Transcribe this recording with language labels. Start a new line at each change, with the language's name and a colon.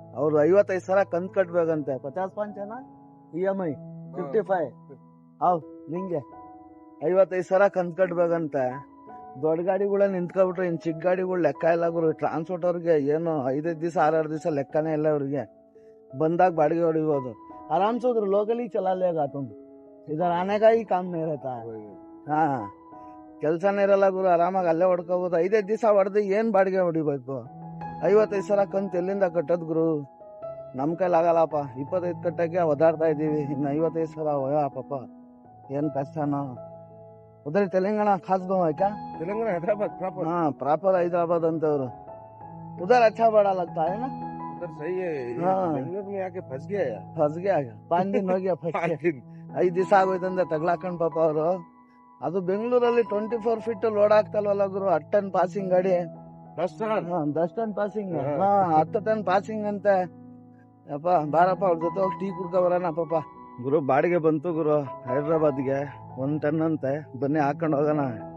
Kannada: ಅವ್ರು 55,000 ಕಂತ್ ಕಟ್ಬೇಕಂತೆ. 50 EMI 55. ನಿಂಗೆ 55,000 ಕಂತ್ ಕಟ್ಬೇಕಂತೆ. ದೊಡ್ಡ ಗಾಡಿಗಳ ನಿಂತ್ಕೊಬಿಟ್ರೆ ಇನ್ ಚಿಕ್ಕ ಗಾಡಿಗಳು ಲೆಕ್ಕ ಇಲ್ಲ ಗುರು. ಟ್ರಾನ್ಸ್ಪೋರ್ಟ್ ಅವ್ರಿಗೆ ಏನು 5 ದಿವಸ 6 ದಿವಸ ಲೆಕ್ಕನೇ ಇಲ್ಲ ಅವ್ರಿಗೆ. ಬಂದಾಗ ಬಾಡಿಗೆ ಹೊಡಿಬೋದು
Hindi: आराम से। उधर लोकली चला लेगा तुम, इधर आने का ही काम नहीं रहता है.
Kannada: ಕೆಲ್ಸನೇ ಇರಲ್ಲ ಗುರು. ಆರಾಮಾಗಿ ಅಲ್ಲೇ ಹೊಡ್ಕೋಬಹುದು. 5 ದಿವಸ ಹೊಡೆದು ಏನ್ ಬಾಡಿಗೆ ಹೊಡಿಬೇಕು? 55,000 ಕಂತು ಎಲ್ಲಿಂದ ಕಟ್ಟದ್ ಗುರು? ನಮ್ ಕೈಲಿ ಆಗಲ್ಲಪ್ಪ. 25 ಕಟ್ಟಕ್ಕೆ ಒದಾಡ್ತಾ ಇದೀವಿ, ಇನ್ನು 55,000 ಪಾಪ ಏನ್ ಕಷ್ಟನೋ.
Hindi: उधर तेलंगाना खास गाँव है क्या? तेलंगाना हैदराबाद प्रॉपर. प्रॉपर हैदराबाद
Kannada: अंतವ್ರು.
Hindi: उधर अच्छा बड़ा लगता है ना? उधर सही है. बेंगलुरु में आके फंस गया 5 दिन हो गया फंस गया.
Kannada: 5 ದಿವಸ ಆಗೋಯ್ತಂದ್ರೆ ತಗ್ಲಾಕೊಂಡ್ ಪಾಪ ಅವರು. ಅದು ಬೆಂಗಳೂರಲ್ಲಿ 24 ಫೀಟ್ ಲೋಡ್ ಆಗ್ತಲ್ವಲ್ಲ ಗುರು. 10 ಟನ್ ಪಾಸಿಂಗ್ ಗಾಡಿ. 10 ಟನ್ ಪಾಸಿಂಗ್. 10 ಟನ್ ಪಾಸಿಂಗ್ ಅಂತೆ. ಅಪ್ಪ ಬಾರಪ್ಪ, ಅವ್ರ ಜೊತೆ ಹೋಗಿ ಟೀ ಕುಡ್ಕೊ ಬರೋಣ ಪಾಪ. ಗುರು ಬಾಡಿಗೆ ಬಂತು ಗುರು ಹೈದ್ರಾಬಾದ್ಗೆ. 1 ಟನ್ ಅಂತೆ. ಬನ್ನಿ ಹಾಕೊಂಡು ಹೋಗೋಣ.